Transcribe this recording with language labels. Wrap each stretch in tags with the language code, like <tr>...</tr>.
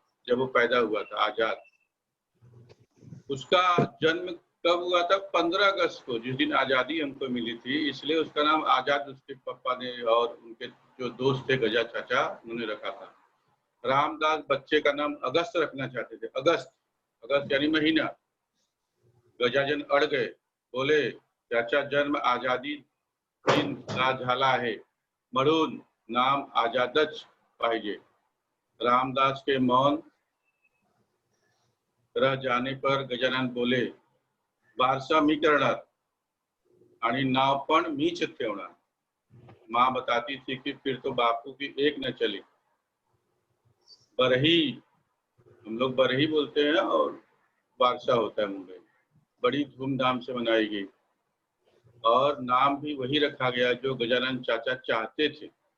<hi>जब वो पैदा हुआ था आजाद, उसका जन्म कब हुआ था? 15 अगस्त को, जिस दिन आजादी हमको मिली थी, इसलिए उसका नाम आजाद उसके पापा ने और उनके जो दोस्त थे गजा चाचा, उन्होंने रखा था। रामदास बच्चे का नाम अगस्त रखना चाहते थे। अगस्त, अगस्त यानी महीना। गजानन अड़ गए, बोले</hi> <mr>त्याचा जन्म आझादी दिन झाला आहे म्हणून नाम आझादच पाहिजे.</mr> <hi>रामदास के मौन रह जाने पर गजानन बोले,</hi> <mr>वारसा मी करणार आणि नाव पण मीच ठेवणार.</mr> <hi>माँ बताती थी कि फिर तो बापू की एक न चली. बरही, हम लोग बरही बोलते हैं और वारसा होता है मुंबई, बड़ी धूमधाम से मनाई गई और नाम भी वही रखा गया जो गजानन चाचा चाहते थे.</hi>